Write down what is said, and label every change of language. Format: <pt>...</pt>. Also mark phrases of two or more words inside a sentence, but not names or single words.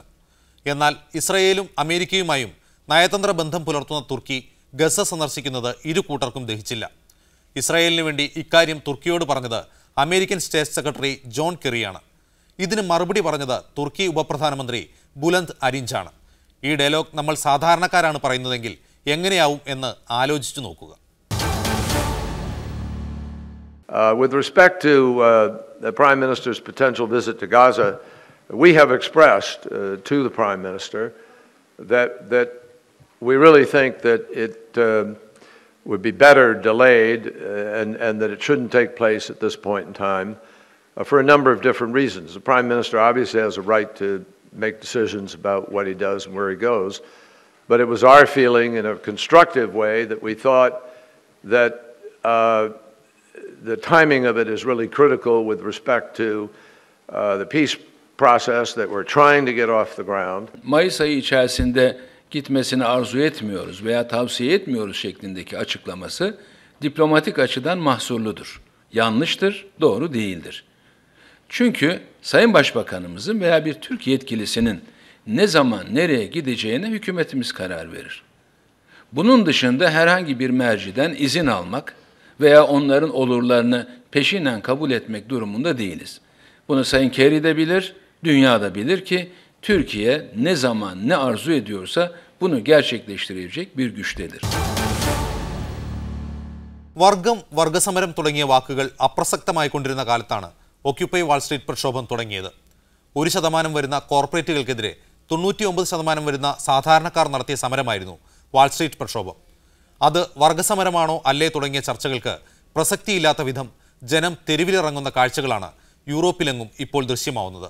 <ml>എന്നാൽ ഇസ്രായേലും അമേരിക്കയുമായും നയതന്ത്ര ബന്ധം പുലർത്തുന്ന തുർക്കി ഗസ സന്ദർശിക്കുന്നത് ഇരു കൂട്ടർക്കും ദഹിച്ചില്ല. ഇസ്രായേലിന് വേണ്ടി ഇക്കാര്യം തുർക്കിയോട് പറഞ്ഞത് അമേരിക്കൻ</ml> <en>State Secretary</en> <ml>ജോൺ കെറിയാണ്. ഇതിന് മറുപടി പറഞ്ഞത് തുർക്കി ഉപപ്രധാനമന്ത്രി ബുലന്ദ് അരിഞ്ചാണ്. ഈ ഡയലോഗ് നമ്മൾ സാധാരണക്കാരാണ് പറയുന്നതെങ്കിൽ എങ്ങനെയാവും എന്ന് ആലോചിച്ചു നോക്കുക.</ml> <en>With respect to the Prime Minister's potential visit to Gaza, we have expressed to the Prime Minister that we really think that it would be better delayed and that it shouldn't take place at this point in time for a number of different reasons. The Prime Minister obviously has a right to make decisions about what he does and where he goes, but it was our feeling in a constructive way that we thought that the timing of it is really critical with respect to the peace process that we're trying to get off the ground.</en> <tr>Mayıs ayı içerisinde gitmesini arzu etmiyoruz veya tavsiye etmiyoruz şeklindeki açıklaması diplomatik açıdan mahsurludur. Yanlıştır, doğru değildir. Çünkü Sayın Başbakanımızın veya bir Türk yetkilisinin ne zaman nereye gideceğine hükümetimiz karar verir. Bunun dışında herhangi bir merciden izin almak veya onların olurlarını peşinen kabul etmek durumunda değiliz. Bunu Sayın Kerry de bilir, dünya da bilir ki Türkiye ne zaman ne arzu ediyorsa bunu gerçekleştirecek bir güçtedir.</tr> <ml>വർഗം, വർഗസമരം തുടങ്ങിയ വാക്കുകൾ അപ്രസക്തമായിക്കൊണ്ടിരുന്ന കാലത്താണ് ഓക്യുപ്പൈ വാൾസ്ട്രീറ്റ് പ്രക്ഷോഭം തുടങ്ങിയത്. 1% വരുന്ന കോർപ്പറേറ്റുകൾക്കെതിരെ 99% വരുന്ന സാധാരണക്കാർ നടത്തിയ സമരമായിരുന്നു വാൾസ്ട്രീറ്റ് പ്രക്ഷോഭം. അത് വർഗസമരമാണോ അല്ലേ തുടങ്ങിയ ചർച്ചകൾക്ക് പ്രസക്തിയില്ലാത്ത വിധം ജനം തെരുവിലിറങ്ങുന്ന കാഴ്ചകളാണ് യൂറോപ്പിലെങ്ങും ഇപ്പോൾ ദൃശ്യമാവുന്നത്.</ml>